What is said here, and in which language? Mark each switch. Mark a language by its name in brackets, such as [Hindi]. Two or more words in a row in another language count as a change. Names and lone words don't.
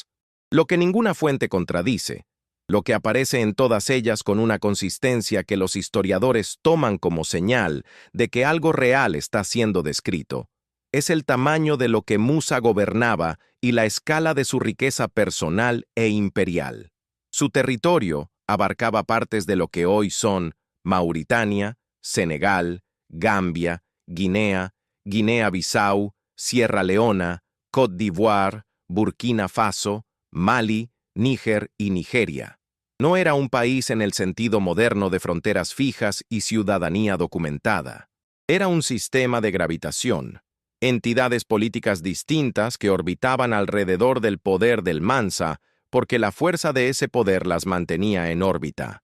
[Spanish] Lo que ninguna fuente contradice, lo que aparece en todas ellas con una consistencia que los historiadores toman como señal de que algo real está siendo descrito, es el tamaño de lo que Musa gobernaba y la escala de su riqueza personal e imperial. Su territorio abarcaba partes de lo que hoy son Mauritania, Senegal, Gambia, Guinea, Guinea-Bissau, Sierra Leona, Côte d'Ivoire, Burkina Faso, Mali, Níger y Nigeria. No era un país en el sentido moderno de fronteras fijas y ciudadanía documentada. Era un sistema de gravitación, entidades políticas distintas que orbitaban alrededor del poder del Mansa porque la fuerza de ese poder las mantenía en órbita.